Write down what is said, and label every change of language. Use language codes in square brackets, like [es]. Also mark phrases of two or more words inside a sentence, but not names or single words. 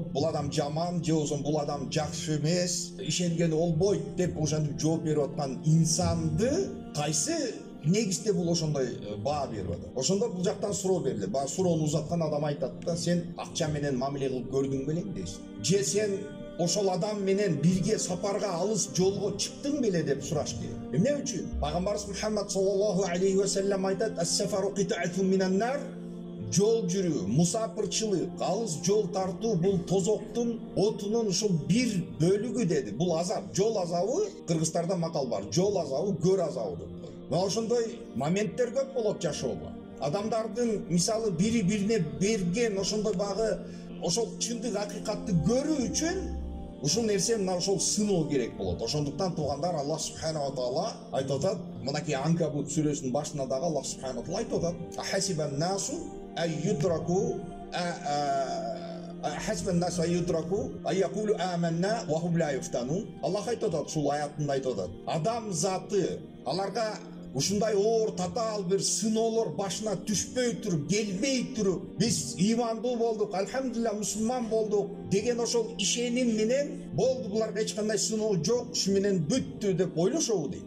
[ky] Бул адам жаман же болсо бул адам жакшы эмес, ишенгени болбойт деп ошентип жооп берип аткан инсанды кайсы негизде бул ошондой баа берип атат. Ошондо бул жактан суроо берилет. Баягы суроону узаткан адам айтат да, сен акча менен мамиле кылып көрдүң белең дейсиң. Же сен ошол адам менен бирге сапарга алыс жолго чыктың беле деп сураш керек. Эмне үчүн? Пайгамбарыбыз Мухаммад [ar] صلى الله عليه وسلم [ky] айтат: [ar] "السفر قطعة من النار", [ky] жол жүрүү, мусапырчылык, алыс жол тартуу бул тозоктун, отунун ушул бир бөлүгү деди. Бул азап, жол азабы, кыргыздарда макал бар, жол азабы, көр азабы деп. Мына ошондой моменттер көп болот жашоодо. адамдардын мисалы бири бирине берген ошондой багы ошол чындык акыйкатты көрүү үчүн ушул нерсе мына ошол сыноо керек болот. Ошондуктан туугандар, [ar] الله سبحانه وتعالى [ky] айтып атат, мынакей Анкабут сүрөсүнүн башында дагы [ar] الله سبحانه وتعالى [ky] айтып атат: [ar] "أحسب الناس أيدرك أحسب الناس أيدرك أيقولوا آمنا وهم لا يفتنون." [ky] Аллах айтып атат, ушул аятында айтып атат: адам заты аларга ушундай оор татаал бир сыноолор башына түшпөй туруп, келбей туруп, биз ыймандуу болдук, альхамдулилля мусулман болдук деген ошол ишеним менен болду, буларга эч кандай сыноо жок, ушу менен бүттү деп ойлошобу дейт.